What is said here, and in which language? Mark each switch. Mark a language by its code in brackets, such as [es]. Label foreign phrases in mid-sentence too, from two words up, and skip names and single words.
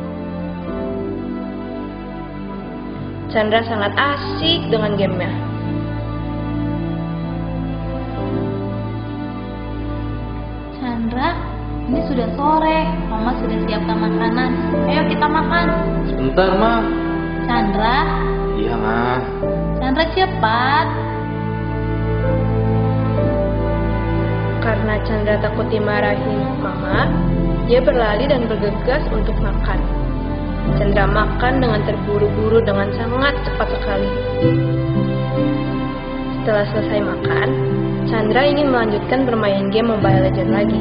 [id] Chandra sangat asik dengan gamenya. Chandra, ini sudah sore. Mama sudah siapkan makanan. Ayo kita makan. Sebentar, Ma. Chandra. Iya, Ma. Chandra cepat. Karena Chandra takut dimarahin Mama, dia berlari dan bergegas untuk makan. Chandra makan dengan terburu-buru dengan sangat cepat sekali. Setelah selesai makan, Chandra ingin melanjutkan bermain game Mobile Legends lagi.